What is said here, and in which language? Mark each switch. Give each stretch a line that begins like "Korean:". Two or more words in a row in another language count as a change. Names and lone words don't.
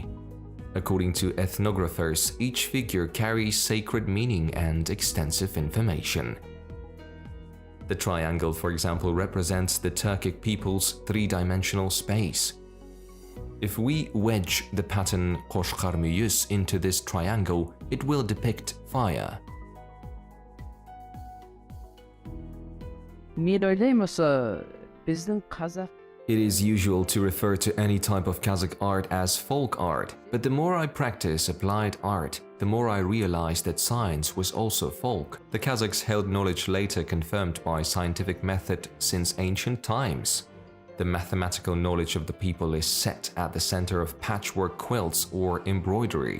English: According to ethnographers, each figure carries sacred meaning and extensive information. The triangle, for example, represents the Turkic people's three-dimensional space. If we wedge the pattern Qoshqarmuyus into this triangle, it will depict fire.
Kazakh: Мен ойлаймын осы біздің қазақ
English: It is usual to refer to any type of Kazakh art as folk art, but the more I practice applied art, the more I realize that science was also folk. The Kazakhs held knowledge later confirmed by scientific method since ancient times. The mathematical knowledge of the people is set at the center of patchwork quilts or embroidery.